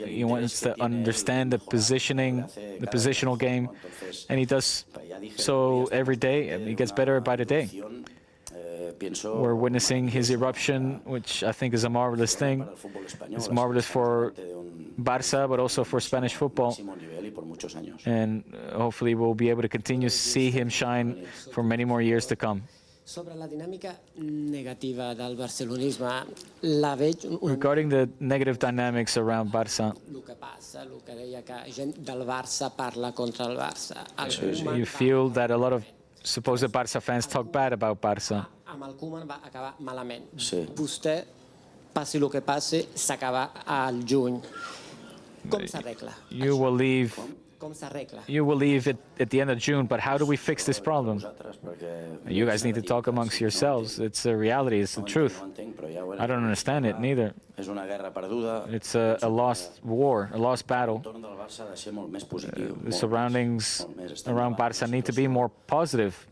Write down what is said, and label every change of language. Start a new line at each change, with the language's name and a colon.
English: He wants to understand the positioning, the positional game, and he does so every day, and he gets better by the day. We're witnessing his eruption, which I think is a marvelous thing. It's marvelous for Barça, but also for Spanish football. And hopefully we'll be able to continue to see him shine for many more years to come.
Catalan: Sobre la dinàmica negativa del barcelonisme, la veig...
English: Regarding the negative dynamics around Barça,
Catalan: El que passa, el que deia que gent del Barça parla contra el Barça.
English: you feel that a lot of supposed Barça fans talk bad about Barça.
Catalan: Amb el Koeman va acabar malament. Sí. Vostè, passi el que passi, s'acaba al juny. Com s'arregla?
English: You will leave.
Catalan: Com s'arregla?
English: You will leave at the end of June, but how do we fix this problem? You guys need to talk amongst yourselves. It's a reality. It's the truth. I don't understand it neither. It's a lost war, a lost battle. The surroundings around Barça need to be more positive.